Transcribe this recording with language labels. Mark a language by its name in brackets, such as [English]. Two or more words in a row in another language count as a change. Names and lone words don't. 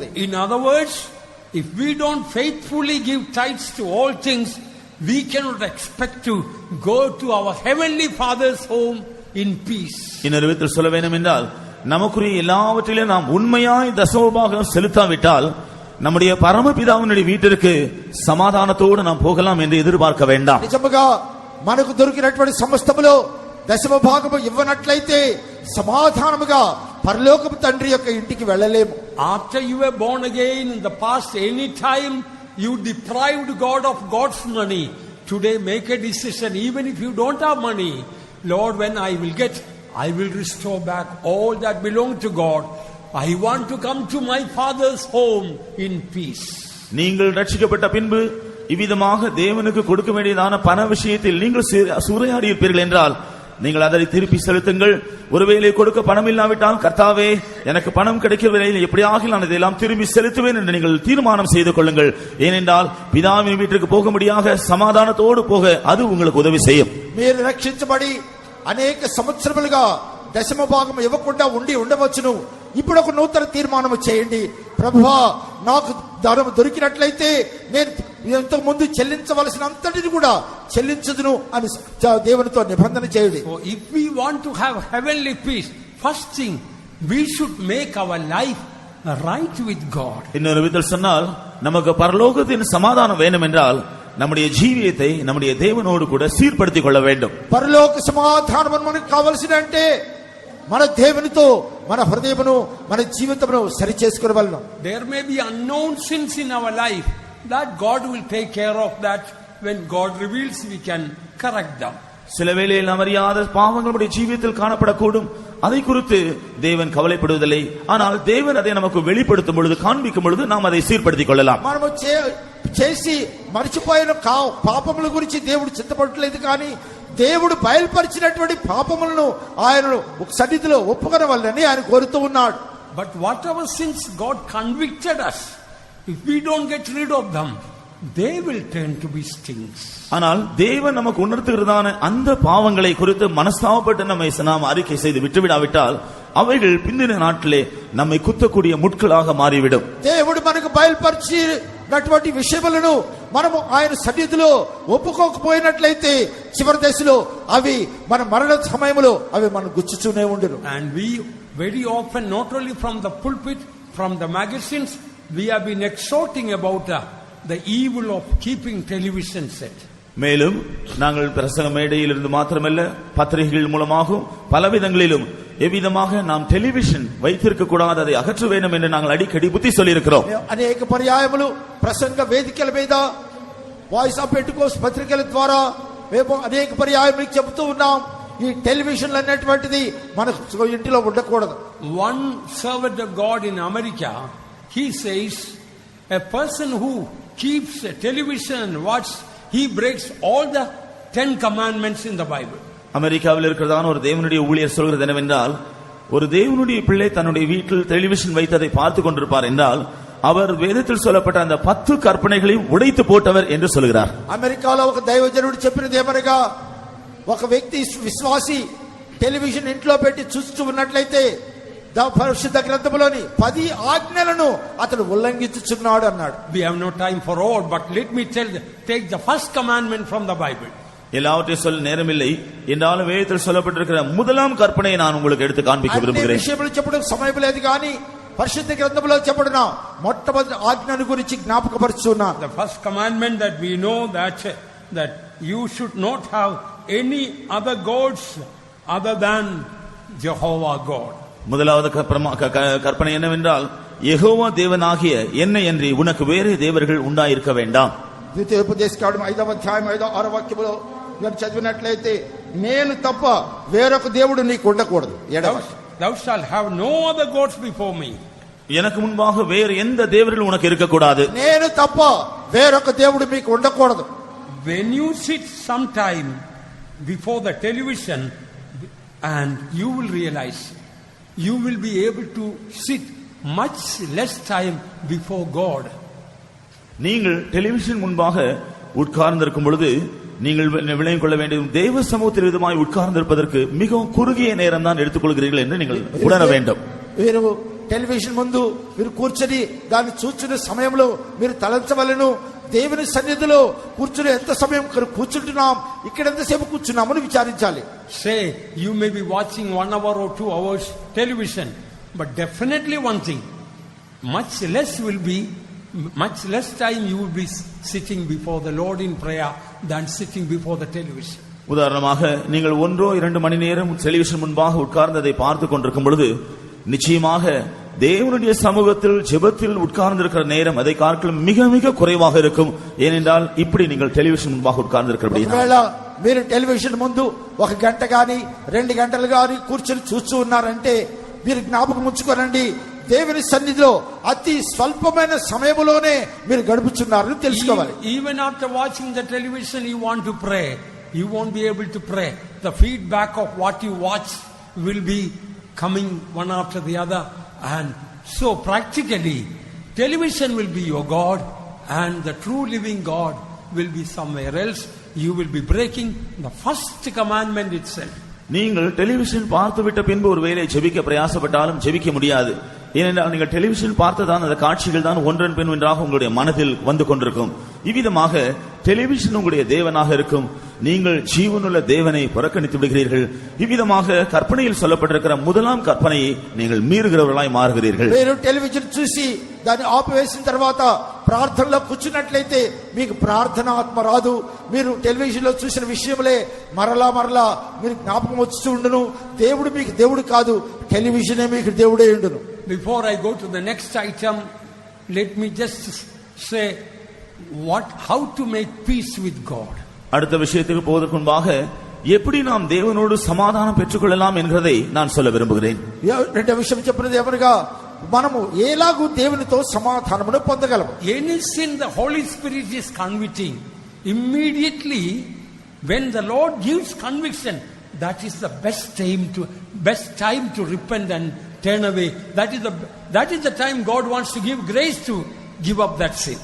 [English] In other words, if we don't faithfully give tithes to all things, we cannot expect to go to our heavenly father's home in peace. [Tamil] இன்னொரு விதத்தில் சொல்ல வேண்டும் என்றால், நமக்குரிய எல்லாவற்றிலும் நாம் உண்மையாய் தசமபாகம் செலுத்தாவிட்டால் நம்முடைய பரமபிதாவினுடைய வீட்டிற்கு సమాధానத்தோடு நாம் போகலாம் என்று ఎదురుபார்க்க வேண்டாம். [Telugu] నిజముగా మనకు దొరికినటువంటి సమస్తములో దశమ భాగము ఇవ్వనట్లయితే సమాధానముగా పరలోకపు తండ్రి యొక్క ఇంటికి వెళ్ళలేము. [English] After you were born again in the past, any time you deprived God of God's money, today make a decision. Even if you don't have money, Lord, when I will get, I will restore back all that belong to God. I want to come to my Father's home in peace. [Tamil] நீங்கள் ரட்சிக்கப்பட்ட பின்பு இவ்விதமாக தேவனுக்கு கொடுக்க வேண்டியதான பண விஷயத்தில் நீங்கள் சூறையாடி இருப்பீர்கள் என்றால் நீங்கள் அதை திருப்பி செலுத்துங்கள். ஒருவேளை கொடுக்க பணம் இல்லாவிட்டால் கர்த்தாவே எனக்கு பணம் கிடைக்கவில்லை, எப்படியாக நான் இதையெல்லாம் திரும்பி செலுத்துவேன் என்று நீங்கள் தீர்மானம் செய்து கொள்ளுங்கள். ஏனென்றால் பிதாவின் வீட்டிற்கு போக முடியாக சமாதானத்தோடு போக அது உங்களுக்கு உதவி செய்யும். [Telugu] మీరు రక్షించబడి అనేక సంవత్సరములుగా దశమ భాగం ఇవ్వకుండా ఉండవచ్చును. ఇప్పుడు ఒక నూతన తీర్మానం చేయండి. ప్రభువా, నాకు ధనం దొరికినట్లయితే నేను ఇంతకు ముందు చెల్లించవలసిన అంతటిని కూడా చెల్లించదును అని దేవునితో నిబంధన చేయండి. [English] So if we want to have heavenly peace, first thing we should make our life right with God. [Tamil] இன்னொரு விதத்தில் சொன்னால் நமக்கு பரலோகத்தின் சமாதானம் வேண்டும் என்றால் நம்முடைய జీవితத்தை நம்முடைய தேவனோடு கூட சீர்படுத்திக் கொள்ள வேண்டும். [Telugu] పరలోక సమాధానం మనకు కావాల్సినంటే మన దేవునితో మన హృదయమును మన జీవితమును సరి చేసుకోవాలను. [English] There may be unknown sins in our life that God will take care of that. When God reveals, we can correct them. [Tamil] சில வேளையில் நாம் அறியாத பாவங்கள் நம்முடைய ஜீவிதத்தில் காணப்படக்கூடும். அதை குறித்து தேவன் கவலைப்படுவதில்லை. ஆனால் தேவன் அதை நமக்கு வெளிப்படுத்தும் பொழுது, காண்பிக்கும் பொழுது நாம் அதை சீர்படுத்திக் కొள்ளலாம். [Telugu] మనము చేసి మర్చిపోయిన పాపముల గురించి దేవుడు చిత్తపడలేదు, కానీ దేవుడు బయలుపరిచినటువంటి పాపములను ఆయన సన్నిధిలో ఒప్పుకొనవలెనని ఆయన కోరుతూ ఉన్నాడు. [English] But whatever sins God convicted us, if we don't get rid of them, they will turn to be stings. [Tamil] ஆனால் தேவன் நமக்கு உணர்த்துகிறதான அந்த பாவங்களை குறித்து மனஸ்தாபப்பட்டு நம்மை நாம் அறிக்கை செய்து விட்டுவிடாவிட்டால் அவைகள் பிந்தின நாட்டிலே நம்மை குத்தக்கூடிய முட்களாக மாறிவிடும். [Telugu] దేవుడు మనకు బయలుపరిచినటువంటి విషయములను మనము ఆయన సన్నిధిలో ఒప్పుకోకపోయినట్లయితే చివరి దశలో అవి మన మరణ సమయంలో అవి మనం గుచ్చుతూనే ఉండును. [English] And we very often, not only from the pulpit, from the magazines, we have been exhorting about the evil of keeping television set. [Tamil] மேலும் நாங்கள் பிரசங்க மேடையில் இருந்து மாத்திரமல்ல, பத்திரிகைகள் மூலமாகவும் பலவிதங்களிலும் எவ்விதமாக நாம் டெலிவிஷன் வைத்திருக்க கூடாது, அதை அகற்ற வேண்டும் என்று நாங்கள் அடிக்கடி புத்தி சொல்லி இருக்கிறோம். [Telugu] అనేక పర్యాయములు ప్రసంగ వేదికల మీద, వాయిస్ ఆఫ్ పెంటెకోస్ట్ పత్రికల ద్వారా మేము అనేక పర్యాయములు చెబుతూ ఉన్నాం, ఈ టెలివిజన్ అనేటువంటిది మన ఇంటిలో ఉండకూడదు. [English] One servant of God in America, he says a person who keeps a television and watch, he breaks all the 10 commandments in the Bible. [Tamil] அமெரிக்காவில் இருக்கிறதான ஒரு தேவனுடைய ஊழியர் சொல்கிறது என்னவென்றால், ஒரு தேவனுடைய பிள்ளை தன்னுடைய வீட்டில் டெலிவிஷன் வைத்ததை பார்த்து கொண்டிருப்பார் என்றால் அவர் வேதத்தில் சொல்லப்பட்ட அந்த 10 கற்பனைகளையும் உடைத்து போட்டவர் என்று சொல்கிறார். [Telugu] అమెరికాలో ఒక దైవజనుడు చెప్పినది ఏమనగా, ఒక వ్యక్తి విశ్వాసి టెలివిజన్ ఇంట్లో పెట్టి చూస్తూ ఉన్నట్లయితే పరిశుద్ధ గ్రంథములోని 10 ఆజ్ఞలను అతడు ఉల్లంఘించుచున్నాడు అన్నాడు. [English] We have no time for all, but let me take the first commandment from the Bible. [Tamil] எல்லாவற்றையும் சொல்ல நேரமில்லை என்றாலும் வேதத்தில் சொல்லப்பட்டிருக்கிற முதலாம் கற்பனையை நான் உங்களுக்கு எடுத்து காண்பிக்க விரும்புகிறேன். [Telugu] విషయములు చెప్పడం సమయం లేదు, కానీ పరిశుద్ధ గ్రంథములో చెప్పబడిన మొట్టమొదటి ఆజ్ఞను గురించి జ్ఞాపకపరుచున్నా. [English] The first commandment that we know that you should not have any other gods other than Jehovah God. [Tamil] முதலாவது கற்பனை என்னவென்றால், யெகோவா தேவனாகிய என்னை அன்றி உனக்கு வேறு தேவர்கள் உண்டாயிருக்க வேண்டாம். [Telugu] ద్వితీయోపదేశకాండం 5వ అధ్యాయం 5వ వాక్యములో మీరు చదివినట్లయితే, నేను తప్ప వేరొక దేవుడు నీకు ఉండకూడదు. [English] Thou shalt have no other gods before me. [Tamil] எனக்கு முன்பாக வேறு எந்த தேவர்கள் உனக்கு இருக்க கூடாது. [Telugu] నేను తప్ప వేరొక దేవుడు మీకు ఉండకూడదు. [English] When you sit sometime before the television, and you will realize you will be able to sit much less time before God. [Tamil] நீங்கள் டெலிவிஷன் முன்பாக உட்கார்ந்திருக்கும் பொழுது நீங்கள் விளங்கிக் கொள்ள வேண்டும், தேவ சமூகத்தில் விதமாய் உட்கார்ந்திருப்பதற்கு மிகவும் குறுகிய நேரம் தான் எடுத்துக்கொள்கிறீர்கள் என்று நீங்கள் உணர வேண்டும். టెలివిజన్ ముందు మీరు కూర్చొని దాన్ని చూస్తున్న సమయంలో మీరు తలంచవలెను, దేవుని సన్నిధిలో కూర్చుని ఎంత సమయం కూర్చుంటున్నాం, ఇక్కడ ఎంతసేపు కూర్చున్నామని విచారించాలి. Say you may be watching 1 hour or 2 hours television, but definitely one thing, much less will be much less time you will be sitting before the Lord in prayer than sitting before the television. உதாரணமாக நீங்கள் 1-2 மணி நேரம் டெலிவிஷன் முன்பாக உட்கார்ந்ததை பார்த்து கொண்டிருக்கும் பொழுது நிச்சயமாக தேவனுடைய சமூகத்தில் ஜெபத்தில் உட்கார்ந்திருக்கிற நேரம் அதை பார்க்கலாம் மிக மிக குறைவாக இருக்கும். ஏனென்றால் இப்படி நீங்கள் டெலிவிஷன் முன்பாக உட்கார்ந்திருக்கிறபடியால் [Telugu] మీరు టెలివిజన్ ముందు 1 గంట గాని 2 గంటలు గాని కూర్చొని చూస్తూ ఉన్నారంటే మీరు జ్ఞాపకం ఉంచుకోనండి, దేవుని సన్నిధిలో అతి స్వల్పమైన సమయంలోనే మీరు గడుపుచున్నారని తెలుసుకోవాలి. [English] Even after watching the television you want to pray, you won't be able to pray. The feedback of what you watch will be coming one after the other, and so practically television will be your God and the true living God will be somewhere else. You will be breaking the first commandment itself. [Tamil] நீங்கள் டெலிவிஷன் பார்த்துவிட்ட பின்பு ஒரு வேளை ஜெபிக்க பிரயாசப்பட்டாலும் ஜெபிக்க முடியாது. ஏனென்றால் நீங்கள் டெலிவிஷன் பார்த்ததான் அந்த காட்சிகள் தான் ஒன்றன் பின் ஒன்றாக உங்களுடைய மனதில் வந்து கொண்டிருக்கும். இவ்விதமாக டெலிவிஷன் உங்களுடைய தேவனாக இருக்கும். நீங்கள் ஜீவனுள்ள தேவனை புறக்கணித்து விடுகிறீர்கள். இவ்விதமாக கற்பனையில் சொல்லப்பட்டிருக்கிற முதலாம் கற்பனையை நீங்கள் மீறுகிறவர்களாய் மாறுகிறீர்கள். [Telugu] మీరు టెలివిజన్ చూసి దాన్ని ఆపివేసిన తర్వాత ప్రార్థనలో కూర్చున్నట్లయితే మీకు ప్రార్థన ఆత్మ రాదు. మీరు టెలివిజన్ లో చూసిన విషయములే మరలా మీరు జ్ఞాపకం వచ్చి ఉండును. దేవుడు మీకు దేవుడు కాదు, టెలివిజనే మీకు దేవుడే ఉండును. [English] Before I go to the next item, let me just say how to make peace with God. [Tamil] அடுத்த விஷயத்துக்கு போவதற்கு முன்பாக எப்படி நாம் தேவனோடு சமாதானம் பெற்றுக்கொள்ளலாம் என்கிறதை நான் சொல்ல விரும்புகிறேன். [Telugu] రెండో విషయం చెప్పినది ఎవరుగా మనము ఎలాగూ దేవునితో సమాధానమును పొందగలము. [English] Any sin the Holy Spirit is convicting, immediately when the Lord gives conviction, that is the best time to repent and turn away. That is the time God wants to give grace to give up that sin.